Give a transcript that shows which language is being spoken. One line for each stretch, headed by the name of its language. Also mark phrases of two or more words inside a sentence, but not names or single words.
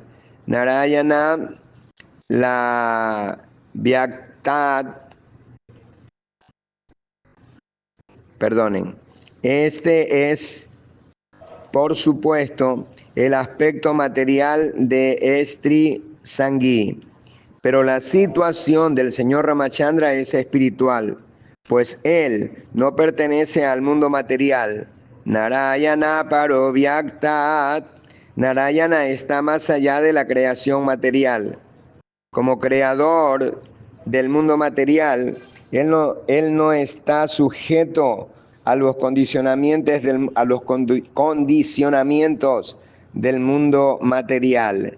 Spanish: Narayana, la Vyaktat, este es, por supuesto, el aspecto material de Stri Sanghi, pero la situación del señor Ramachandra es espiritual, pues él no pertenece al mundo material.
Sanskrit: Narayana Parovyaktat.
Spanish: Narayana está más allá de la creación material. Como creador del mundo material, él no está sujeto a los condicionamientos del mundo material.